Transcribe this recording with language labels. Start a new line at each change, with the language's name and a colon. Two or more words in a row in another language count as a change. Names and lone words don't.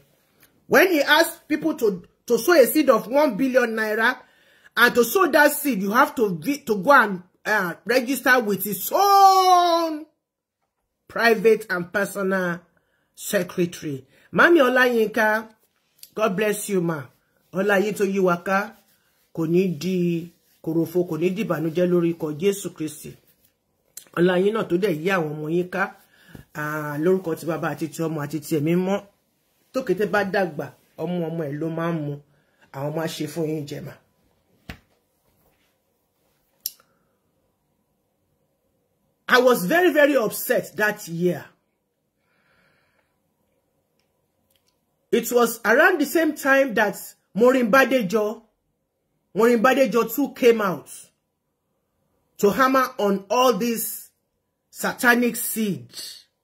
English: When he asked people to sow a seed of 1 billion naira, and to sow that seed, you have to go and register with his own private and personal secretary. Mami Olayinka, God bless you, ma.
Yoruba: Olayinto Yiwaka, kò ní di Korofo, kò ní di ìbànújẹ́ lórí ikọ̀ Jésù Kristi. Ọlá yín náà tó dẹ̀ yí àwọn ọmọ yín ká. Lórúkọ ti bàbá àti ti ọmọ àti ti ẹ̀mí mọ́. Tó kété bá dàgbà, ọmọ ẹ̀ ló máa ń mu. Àwọn máa ṣe fún yín jẹ̀mà.
English: I was very, very upset that year. It was around the same time that Morimbadejo too came out to hammer on all these satanic seeds.